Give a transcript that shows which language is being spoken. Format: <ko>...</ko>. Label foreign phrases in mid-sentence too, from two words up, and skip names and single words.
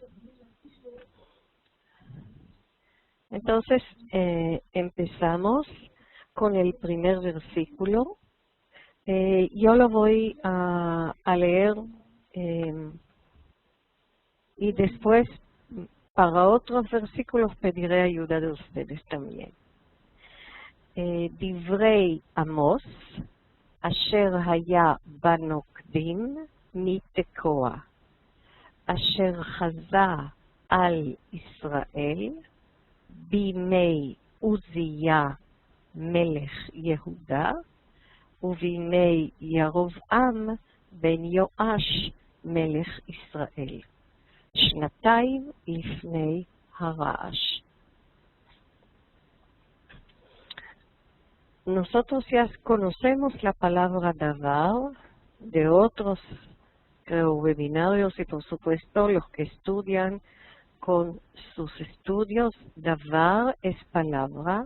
<es>Entonces, empezamos con el primer versículo. Yo lo voy a leer y después para otros versículos pediré ayuda de ustedes también.</es> <he>דברי עמוס, אשר היה בנוקדים מתקוע, אשר חזה על ישראל בימי עוזיה מלך יהודה ובימי ירבעם בן יואש מלך ישראל, שנתיים לפני הרעש.</he> <es>Nosotros ya conocemos la palabra davar de otros webinarios y por supuesto los que estudian con sus estudios. Davar es palabra.</es>